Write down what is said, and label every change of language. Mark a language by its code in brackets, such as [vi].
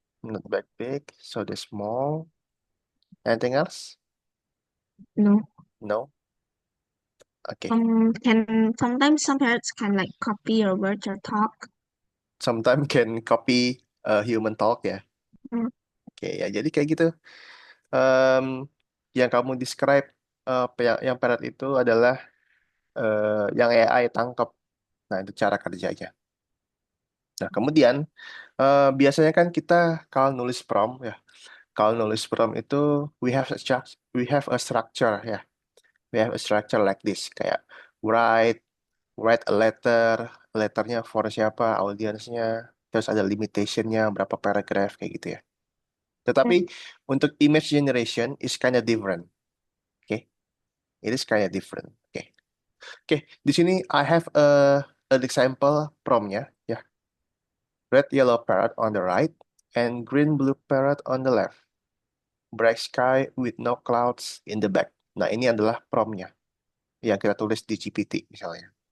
[en] Not that big, so they're small. Anything else? No. No. Okay. Can sometimes some parrots can like copy your words or talk. Sometimes can copy human talk ya. Mm. [id] Oke ya, jadi kayak gitu. Em, yang kamu describe yang parrot itu adalah yang AI tangkap. Nah, itu cara kerjanya. Nah, kemudian biasanya kan kita kalau nulis prompt ya, kalau nulis prompt itu [en] we have a structure [id] ya. [en] We have a structure like this [id] kayak [en] write write a letter, [id] letternya for siapa, audiensnya, terus ada limitationnya berapa paragraph kayak gitu ya. Tetapi untuk [en] image generation is kind of different. Oke, it is kind of different. [id] Oke, oke. Di sini [en] I have an example [id] promptnya ya. [en] Red yellow parrot on the right and green blue parrot on the left. Bright sky with no clouds in the back. [id] Nah, ini adalah promptnya yang kita tulis di GPT misalnya.